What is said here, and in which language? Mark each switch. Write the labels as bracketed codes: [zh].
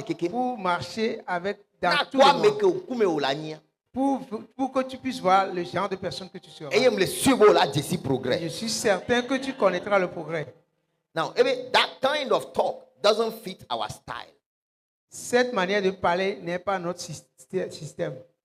[fr] Pour marcher avec dans tout le monde. Pour que tu puisses voir le genre de personne que tu seras. Je suis certain que tu connaîtras le progrès. [en] Now, that kind of talk doesn't fit our style. [fr] Cette manière de parler n'est pas notre système.